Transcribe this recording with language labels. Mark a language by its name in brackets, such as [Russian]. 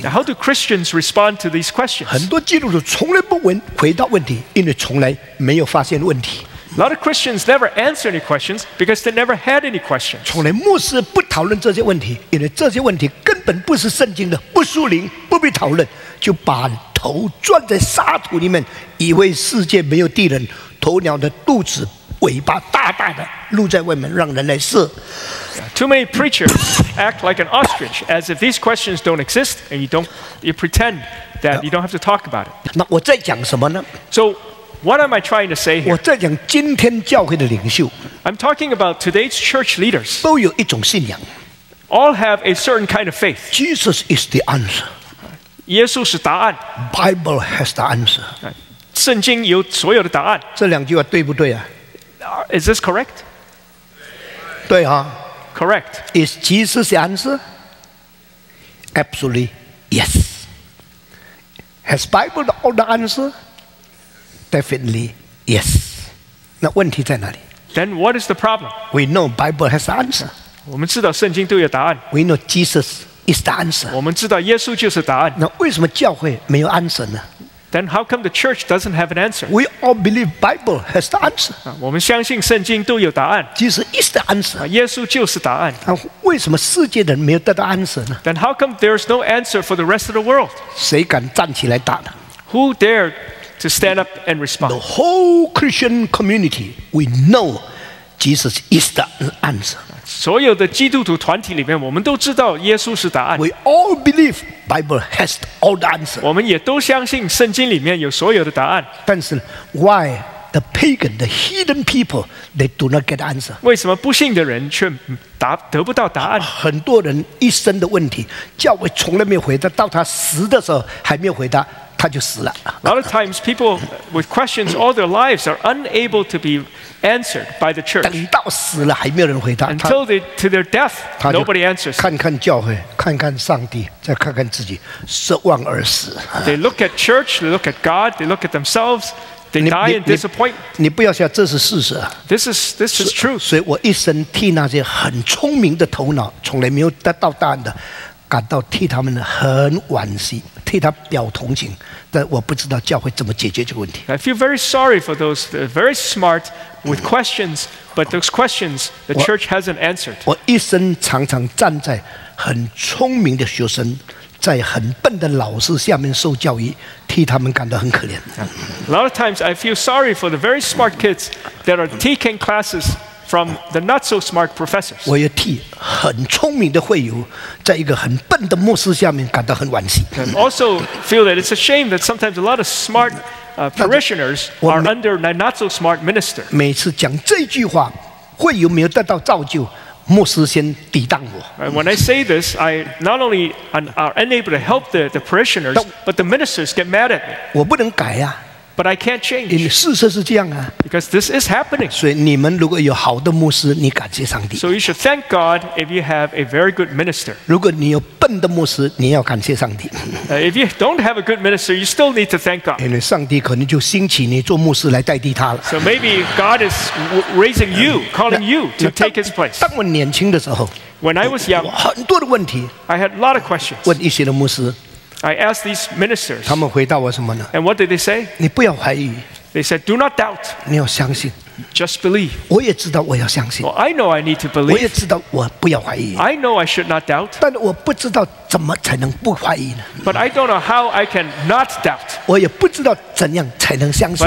[English] Now, how do Christians respond to these questions? [Chinese] 很多基督徒从来不回答问题，因为从来没有发现问题。 [English] A lot of Christians never answer any questions because they never had any questions. [Chinese] 从来牧师不讨论这些问题，因为这些问题根本不是圣经的，不属灵，不必讨论，就把头钻在沙土里面，以为世界没有敌人，鸵鸟的肚子。尾巴大大的露在外面，让人来射。 [English] Too many preachers act like an ostrich, as if these questions don't exist, and you pretend that you don't have to talk about it. [Chinese] 那我在讲什么呢？ [English] So, what am I trying to say [Chinese] 我 [English] here? [Chinese] 在讲今天教会的领袖 [English] I'm talking about today's church leaders. [Chinese] 都有一种信仰。 [English] All have a certain kind of faith. Jesus is the answer. [Chinese] 耶稣是答案。 [English] Bible has the answer. [Chinese] 圣经有所有的答案。这两句话对不对啊？ [English] Is this correct? [Chinese] 对哈。 [English] Correct. Is Jesus the answer? Absolutely yes. Has Bible all the answer? Definitely yes. [Chinese] 那问题在哪里？ [English] Then what is the problem? We know Bible has the answer. [Chinese] 我们知道圣经都有答案。 [English] We know Jesus is the answer. [Chinese] 我们知道耶稣就是答案。那为什么教会没有 answer 呢？ [English] Then how come the church doesn't have an answer? We all believe Bible has the answer. [Chinese] 我们相信圣经都有答案。 [English] Jesus is the answer. [Chinese] 耶稣就是答案。那为什么世界的人没有得到 answer 呢？ [English] Then how come there's no answer for the rest of the world? [Chinese] 谁敢站起来打呢？ [English] Who dared to stand up and The respond? whole Christian community, we know Jesus is the answer. [Chinese] 所有的基督徒团体里面，我们都知道耶稣是答案。 [English] We all believe Bible has all the answer. [Chinese] 我们也都相信圣经里面有所有的答案。但是 [English] why the pagan, the hidden people, they do not get answer? [Chinese] 为什么不信的人却得不到答案？很多人一生的问题，教会从来没有回答，到他死的时候还没有回答，他就死了。 [English] A lot of times, people with questions all their lives are unable to be answered by the church. [Chinese] 等到死了还没有人回答， [English] Until to their death, [Chinese] 他就 [English] nobody answers. [Chinese] 看看教会，看看上帝，再看看自己，失望而死。 [English] They look at church, they look at God, they look at themselves, they die in disappointment. [Chinese] 你不要想这是事实啊！ [English] This is true. [Chinese] 所以我一生替那些很聪明的头脑，从来没有得到答案的，感到替他们很惋惜，替他表同情。但我不知道教会怎么解决这个问题。 [English] I feel very sorry for those that are very smart with questions, but those questions the church hasn't answered. [Chinese] 我一生常常站在很聪明的学生，在很笨的老师下面受教育，替他们感到很可怜。 [English] A lot of times I feel sorry for the very smart kids that are taking classes from the not so smart professors. [Chinese] 我也替很聪明的会友，在一个很笨的牧师下面感到很惋惜。 [English] And also feel that it's a shame that sometimes a lot of smart parishioners are under a not so smart minister. [Chinese] 每次讲这句话，会友没有得到造就，牧师先抵挡我。 [English] When I say this, I not only are unable to help the parishioners, but the ministers get mad at me. [Chinese] 我不能改呀、 [English] But I can't [Chinese] 因为 [English] change [Chinese] 事实是这样啊。 [English] because this is happening. [Chinese] 所以你们如果有好的牧师，你感谢上帝； [English] So you should thank God if you have a very good minister. [Chinese] 如果你有笨的牧师，你要感谢上帝， [English] If you don't have a good minister, you still need to thank God. [Chinese] 因为上帝可能就兴起你做牧师来代替他了。 [English] So maybe God is raising you, calling you to take his place. [Chinese] 当我年轻的时候， [English] When I was [Chinese] 我 [English] young, [Chinese] 很多的问题 [English] I had a lot of questions. [Chinese] 问一些的牧师， [English] I asked these ministers, [Chinese] 他们回答我什么呢？ [English] and what did they say? [Chinese] 你不要怀疑， [English] They said, do not doubt, [Chinese] 你要相信。 [English] just believe. [Chinese] 我也知道我要相信， [English] Well, I know I need to [Chinese] 我也 [English] believe. [Chinese] 知道我不要怀疑， [English] I know I should not doubt, [Chinese] 但是我不知道怎么才能不怀疑呢？ [English] but I don't know how I can not doubt. [Chinese] 我也不知道怎样才能相信